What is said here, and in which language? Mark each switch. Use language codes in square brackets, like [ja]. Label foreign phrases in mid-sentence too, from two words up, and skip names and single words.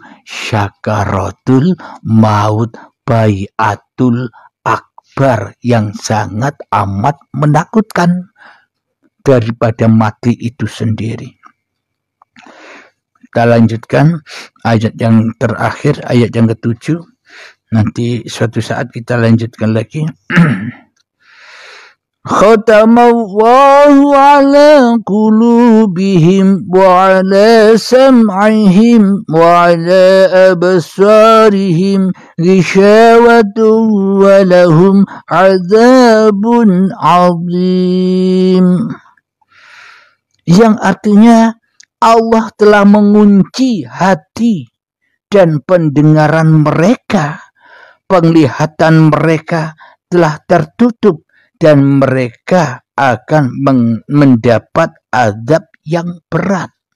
[ar] سكرات الموت, [id] bayatul akbar, yang sangat amat menakutkan daripada mati itu sendiri. Kita lanjutkan ayat yang terakhir, ayat yang ke-7. Nanti suatu saat kita lanjutkan lagi. [ar] ختم الله على قلوبهم وعلى سمعهم وعلى أبصارهم غشاوة ولهم عذاب عظيم. [id] Yang artinya Allah telah mengunci hati dan pendengaran mereka, penglihatan mereka telah tertutup, dan mereka akan mendapat azab yang berat.